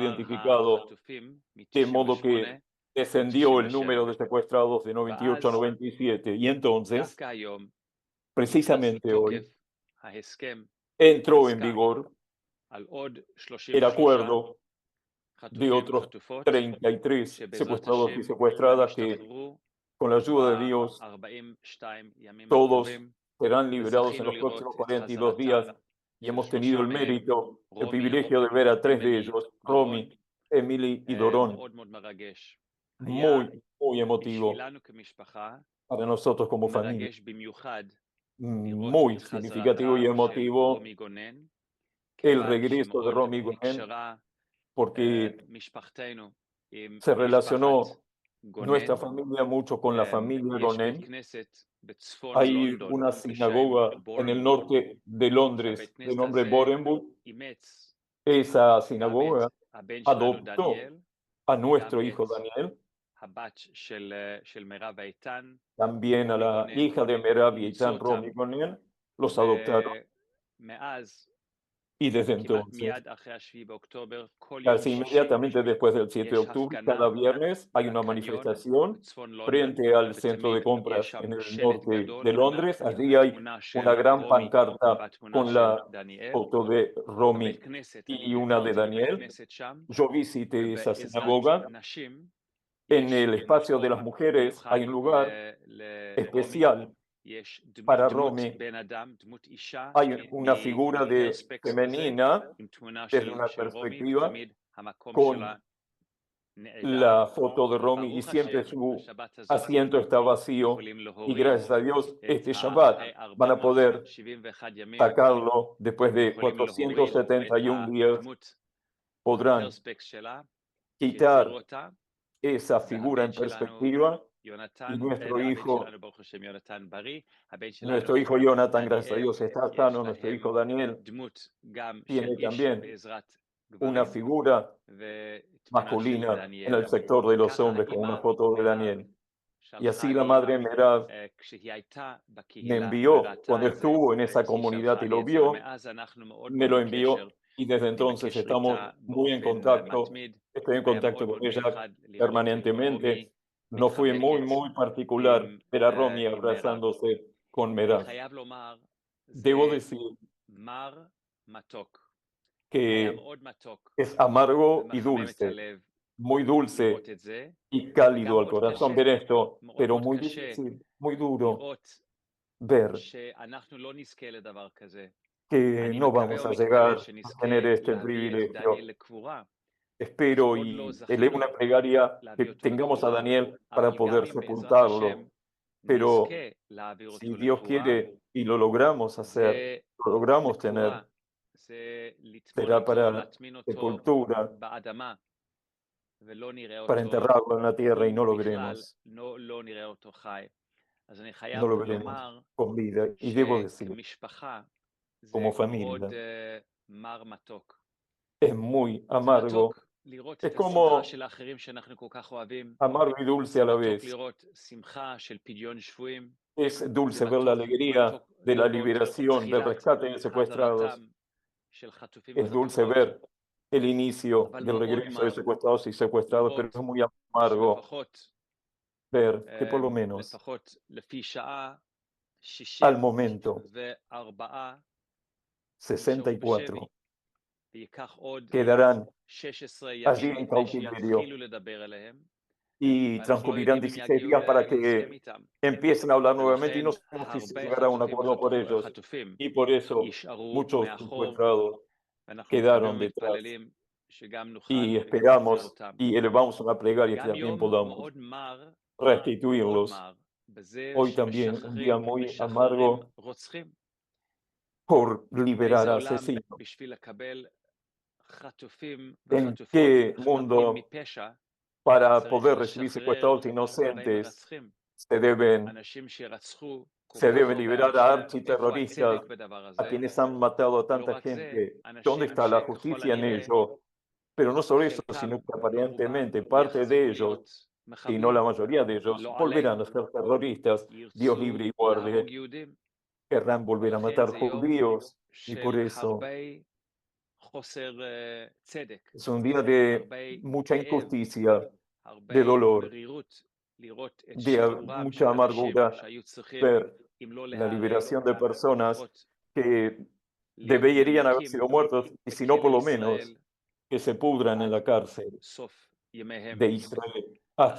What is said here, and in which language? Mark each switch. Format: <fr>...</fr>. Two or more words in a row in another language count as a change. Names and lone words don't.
<he>מספר</he> <es>identificado,</es> <he>החטופים</he> <es>de modo</es> <he>מ-98</he> <es>que descendió el número de</es> <he>ל-67.</he> <es>secuestrados de 98 a</es> <he>ואז</he> <es>97. Y entonces,</es> <he>דווקא היום נכנס</he> <es>precisamente</es> <he>לתוקף</he> <es>hoy,</es> <he>ההסכם,</he> <es>entró en</es> <he>העסקה,</he> <es>vigor</es> <he>על עוד</he> <es>el 33 acuerdo de</es> <he>חטופים</he> <es>otros</es> <he>וחטופות, 33 שבעזרת</he> <es>secuestrados y</es> <he>השם</he> <es>secuestradas que,</es> <he>ישתחררו</he> <es>con la ayuda de Dios,</es> <he>ב-42 ימים</he> <es>todos</es> <he>הקרובים,</he> <es>serán liberados en</es> <he>וזכינו</he> <es>los próximos</es> <he>לראות את</he> <es>42 días.</es> <he>חזרתם</he> <es>Y</es> <he>של</he> <es>hemos tenido 3 el</es> <he>מהם,</he> <es>mérito, el</es> <he>רומי,</he> <es>privilegio de ver a 3 de</es> <he>אמילי,</he> <es>ellos,</es> <he>דורון,</he> <es>Romy, Emily y Dorón.</es> <he>מאוד מאוד מרגש. היה</he> <es>Muy, muy emotivo</es> <he>בשבילנו כמשפחה</he> <es>para nosotros como familia.</es> <he>מרגש במיוחד</he> <es>Muy</es> <he>לראות את</he> <es>significativo y</es> <he>חזרתה של</he> <es>emotivo</es> <he>רומי גונן,</he> <es>el</es> <he>כיוון</he> <es>regreso de</es> <he>שמאוד</he> <es>Romy Gonen,</es> <he>נקשרה</he> <es>porque</es> <he>משפחתנו עם</he> <es>se</es> <he>משפחת</he> <es>relacionó nuestra</es> <he>גונן.</he> <es>familia mucho con la familia</es> <he>יש בית</he> <es>Gonen.</es> <he>כנסת בצפון</he> <es>Hay</es> <he>לונדון</he> <es>una</es> <he>בשם</he> <es>sinagoga en el</es> <he>בורנבול,</he> <es>norte de Londres</es> <he>שהבית</he> <es>de</es> <he>כנסת</he> <es>nombre</es> <he>הזה</he> <es>Borenburg.</es> <he>אימץ</he> <es>Esa</es> <he>גם</he> <es>sinagoga</es> <he>את הבן שלנו</he> <es>adoptó</es> <he>דניאל,</he> <es>a</es> <he>וגם</he> <es>nuestro hijo</es> <he>את</he> <es>Daniel,</es> <he>הבת של מירב איתן,</he> <es>también a</es> <he>רומי</he> <es>la</es> <he>גונן,</he> <es>hija de Merab y</es> <he>אימצו</he> <es>Eitan, Romy</es> <he>אותם,</he> <es>Gonen, los adoptaron.</es> <he>ומאז,</he> <es>Y desde</es> <he>כמעט</he> <es>entonces,</es> <he>מיד אחרי ה-7 באוקטובר, כל יום</he> <es>casi</es> <he>שישי</he> <es>inmediatamente después del 7 de</es> <he>יש</he> <es>octubre,</es> <he>הפגנה</he> <es>cada viernes hay una</es> <he>בקניון</he> <es>manifestación</es> <he>בצפון לונדון,</he> <es>frente al centro de</es> <he>ותמיד יש</he> <es>compras</es> <he>שם</he> <es>en el</es> <he>שלט</he> <es>norte</es> <he>גדול</he> <es>de</es> <he>ענק</he> <es>Londres.</es> <he>עם</he> <es>Allí hay</es> <he>התמונה</he> <es>una</es> <he>של</he> <es>gran</es> <he>רומי</he> <es>pancarta</es> <he>והתמונה</he> <es>con</es> <he>של</he> <es>la</es> <he>דניאל.</he> <es>foto de Romy</es> <he>בבית כנסת,</he> <es>y</es> <he>אני</he> <es>una de</es> <he>ביקרתי בבית</he> <es>Daniel.</es> <he>כנסת שם,</he> <es>Yo visité esa</es> <he>ובעזרת</he> <es>sinagoga.</es> <he>נשים</he> <es>En</es> <he>יש</he> <es>el espacio de las</es> <he>מקום</he> <es>mujeres</es> <he>מיוחד</he> <es>hay un lugar</es> <he>לרומי,</he> <es>especial</es> <he>יש</he> <es>para</es> <he>דמות</he> <es>Romy.</es> <he>בן אדם, דמות אישה,</he> <es>Hay una figura de</es> <he>מפרספקס כזה,</he> <es>femenina</es> <he>עם תמונה</he> <es>desde</es> <he>של</he> <es>una</es> <he>רומי,</he> <es>perspectiva</es> <he>ותמיד המקום שלה</he> <es>con</es> <he>נעדר.</he> <es>la foto de Romy y</es> <he>וברוך</he> <es>siempre</es> <he>השם,</he> <es>su</es> <he>בשבת הזאת</he> <es>asiento está vacío.</es> <he>יכולים</he> <es>Y</es> <he>להוריד</he> <es>gracias a Dios,</es> <he>את</he> <es>este</es> <he>אחרי</he> <es>Shabbat van a poder</es> <he>471 ימים,</he> <es>sacarlo después de</es> <he>יכולים להוריד את</he> <es>471 días.</es> <he>הדמות</he> <es>Podrán</es> <he>הפרספקס שלה, שהחזירו</he> <es>quitar</es> <he>אותה,</he> <es>esa figura</es> <he>והבן</he> <es>en</es> <he>שלנו</he> <es>perspectiva y</es> <he>יונתן,</he> <es>nuestro</es> <he>הבן</he> <es>hijo,</es> <he>שלנו ברוך השם יונתן בריא, הבן</he> <es>nuestro</es> <he>שלנו</he> <es>hijo Jonathan, gracias a</es> <he>דניאל,</he> <es>Dios, está</es> <he>יש</he> <es>sano. Nuestro</es> <he>להם</he> <es>hijo Daniel</es> <he>דמות גם של</he> <es>tiene</es> <he>איש</he> <es>también</es> <he>בעזרת</he> <es>una</es> <he>גברים,</he> <es>figura</es> <he>ותמונה של</he> <es>masculina en</es> <he>דניאל.</he> <es>el sector de los</es> <he>ככה</he> <es>hombres con una</es> <he>האימא</he> <es>foto de</es> <he>מירב</he> <es>Daniel. Y</es> <he>שלחה</he> <es>así la</es> <he>לי,</he> <es>madre Merab</es> <he>כשהיא הייתה</he> <es>me</es> <he>בקהילה</he> <es>envió,</es> <he>וראתה</he> <es>cuando</es> <he>את זה,</he> <es>estuvo en esa</es> <he>היא</he> <es>comunidad</es> <he>שלחה</he> <es>y</es> <he>לי</he> <es>lo</es> <he>את זה,</he> <es>vio,</es> <he>ומאז אנחנו מאוד</he> <es>me</es> <he>מאוד</he> <es>lo</es> <he>בקשר.</he> <es>envió y desde</es> <he>אני</he> <es>entonces</es> <he>בקשר</he> <es>estamos</es> <he>איתה</he> <es>muy en</es> <he>באופן</he> <es>contacto.</es> <he>מתמיד.</he> <es>Estoy en</es> <he>היה</he> <es>contacto</es> <he>מאוד</he> <es>con</es> <he>מאוד</he> <es>ella</es> <he>מיוחד לראות את רומי</he> <es>permanentemente. No fue muy,</es> <he>מתחבקת</he> <es>muy particular</es> <he>עם</he> <es>ver a Romy</es> <he>עם מירב.</he> <es>abrazándose con</es> <he>אני</he> <es>Merab.</es> <he>חייב לומר,</he> <es>Debo</es> <he>זה</he> <es>decir</es> <he>מר מתוק. היה</he> <es>que</es> <he>מאוד מתוק</he> <es>es amargo y</es> <he>ומחמם את</he> <es>dulce,</es> <he>הלב</he> <es>muy dulce</es> <he>לראות את זה,</he> <es>y</es> <he>וגם</he> <es>cálido al</es> <he>מאוד</he> <es>corazón</es> <he>קשה,</he> <es>ver esto,</es> <he>מאוד</he> <es>pero</es> <he>מאוד</he> <es>muy</es> <he>קשה</he> <es>difícil, muy duro</es> <he>לראות</he> <es>ver</es> <he>שאנחנו לא נזכה לדבר כזה.</he> <es>que</es> <he>אני</he> <es>no</es> <he>מקווה</he> <es>vamos a</es> <he>ומתפלל</he> <es>llegar a</es> <he>שנזכה</he> <es>tener este</es> <he>להביא את דניאל</he> <es>privilegio.</es> <he>לקבורה,</he> <es>Espero</es> <he>שעוד לא</he> <es>y elevo</es> <he>זכינו</he> <es>una plegaria que</es> <he>להביא אותו</he> <es>tengamos a</es> <he>לקבורה,</he> <es>Daniel para</es> <he>אבל גם</he> <es>poder</es> <he>אם בעזרת השם</he> <es>sepultarlo. Pero</es> <he>נזכה להעביר</he> <es>si</es> <he>אותו</he> <es>Dios</es> <he>לקבורה,</he> <es>quiere y lo logramos hacer,</es> <he>זה</he> <es>lo logramos</es> <he>לקבורה,</he> <es>tener,</es> <he>זה לטמון</he> <es>será</es> <he>אותו,</he> <es>para</es> <he>להטמין אותו</he> <es>sepultura,</es> <he>באדמה, ולא נראה</he> <es>para</es> <he>אותו,</he> <es>enterrarlo en la tierra y</es> <he>אם</he> <es>no lo</es> <he>בכלל,</he> <es>veremos,</es> <he>לא נראה אותו חי. אז אני</he> <es>no</es> <he>חייב</he> <es>lo veremos</es> <he>לומר</he> <es>con vida. Y debo decir,</es> <he>שכמשפחה זה</he> <es>como</es> <he>מאוד</he> <es>familia,</es> <he>מר מתוק.</he> <es>es muy</es> <he>זה</he> <es>amargo,</es> <he>מתוק לראות</he> <es>es</es> <he>את השמחה</he> <es>como</es> <he>של האחרים שאנחנו כל כך אוהבים.</he> <es>amargo y dulce</es> <he>זה</he> <es>a la</es> <he>מתוק</he> <es>vez.</es> <he>לראות שמחה של פדיון שבויים.</he> <es>Es</es> <he>זה</he> <es>dulce ver la alegría</es> <he>מתוק</he> <es>de la</es> <he>לראות</he> <es>liberación, del</es> <he>תחילת</he> <es>rescate de secuestrados.</es> <he>חזרתם של חטופים</he> <es>Es dulce</es> <he>וחטופות,</he> <es>ver el inicio</es> <he>אבל</he> <es>del</es> <he>מאוד</he> <es>regreso de</es> <he>מר</he> <es>secuestrados y secuestrados, pero</es> <he>לראות</he> <es>es muy amargo</es> <he>שלפחות</he> <es>ver que por lo menos</es> <he>לפחות לפי שעה</he> <es>al momento</es> <he>64 נשארו 64 בשבי, וייקח עוד</he> <es>quedarán 16 allí</es> <he>ימים</he> <es>en</es> <he>כדי</he> <es>cautiverio</es> <he>שיתחילו לדבר אליהם,</he> <es>y</es> <he>ואנחנו לא</he> <es>transcurrirán</es> <he>יודעים אם 16 יגיעו</he> <es>días para</es> <he>להסכם</he> <es>que</es> <he>איתם.</he> <es>empiecen a hablar nuevamente y</es> <he>ולכן</he> <es>no sabemos si se</es> <he>הרבה</he> <es>llegará a un</es> <he>חטופים</he> <es>acuerdo por ellos.</es> <he>וחטופים</he> <es>Y por eso</es> <he>יישארו</he> <es>muchos</es> <he>מאחור,</he> <es>secuestrados</es> <he>ואנחנו מקווים</he> <es>quedaron detrás.</es> <he>ומתפללים שגם נוכל</he> <es>Y</es> <he>לשחרר</he> <es>esperamos</es> <he>אותם.</he> <es>y elevamos una plegaria que</es> <he>גם</he> <es>también</es> <he>יום</he> <es>podamos</es> <he>מאוד מר, מאוד</he> <es>restituirlos.</es> <he>מר, בזה</he> <es>Hoy también un día</es> <he>שמשחררים</he> <es>muy</es> <he>משחררים</he> <es>amargo</es> <he>רוצחים.</he> <es>por liberar</es> <he>באיזה</he> <es>a</es> <he>עולם</he> <es>asesinos.</es> <he>בשביל לקבל חטופים</he> <es>¿En</es> <he>וחטופות,</he> <es>qué</es> <he>חפים</he> <es>mundo</es> <he>מפשע,</he> <es>para</es> <he>צריך</he> <es>poder recibir</es> <he>לשחרר</he> <es>secuestrados</es> <he>הרבה</he> <es>inocentes,</es> <he>מרצחים,</he> <es>se deben,</es> <he>אנשים שרצחו כל</he> <es>se</es> <he>כך</he> <es>deben</es> <he>הרבה</he> <es>liberar a</es> <he>אנשים. איפה</he> <es>architerroristas,</es> <he>הצדק בדבר</he> <es>a</es> <he>הזה?</he> <es>quienes han matado a</es> <he>ולא</he> <es>tanta</es> <he>רק זה,</he> <es>gente. ¿Dónde</es> <he>אנשים</he> <es>está la</es> <he>שככל</he> <es>justicia en</es> <he>הנראה</he> <es>ello? Pero no solo eso,</es> <he>חלקם</he> <es>sino que</es> <he>או</he> <es>aparentemente</es> <he>רובם</he> <es>parte</es> <he>יחזרו</he> <es>de ellos,</es> <he>להיות</he> <es>y no la</es> <he>מחבלים,</he> <es>mayoría de ellos,</es> <he>לא</he> <es>volverán a</es> <he>עלינו,</he> <es>ser terroristas. Dios libre</es> <he>ירצו</he> <es>y guarde,</es> <he>להרוג יהודים,</he> <es>querrán volver a</es> <he>ולכן</he> <es>matar</es> <he>זה יום</he> <es>judíos, y por</es> <he>של</he> <es>eso</es> <he>הרבה חוסר צדק,</he> <es>es un día de</es> <he>הרבה</he> <es>mucha</es> <he>כאב,</he> <es>injusticia,</es> <he>הרבה</he> <es>de dolor,</es> <he>מרירות, לראות את</he> <es>de</es> <he>שחרורם של</he> <es>mucha</es> <he>אנשים</he> <es>amargura,</es> <he>שהיו צריכים,</he> <es>ver</es> <he>אם לא</he> <es>la</es> <he>להיהרג,</he> <es>liberación de personas</es> <he>לפחות</he> <es>que</es> <he>להיות</he> <es>deberían haber</es> <he>נמקים</he> <es>sido muertos, y si no, por</es> <he>בכלא</he> <es>lo menos,</es> <he>ישראל</he> <es>que se pudran en</es> <he>עד</he> <es>la cárcel</es> <he>סוף ימיהם.</he> <es>de Israel hasta</es>